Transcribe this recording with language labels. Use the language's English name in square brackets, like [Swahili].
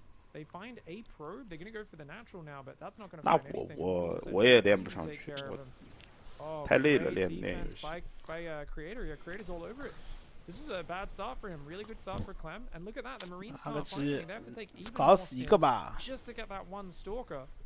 [English] They find a probe. They're going to go for the natural now, but that's not going to. [Chinese] 那我也练不上去，太累了练游戏。 [English] By Creator, Creator's all over it. This was a bad start for him. Really good start for Clem. And look at that, the Marines can't find anything. They have to take even more steps just to get that one stalker.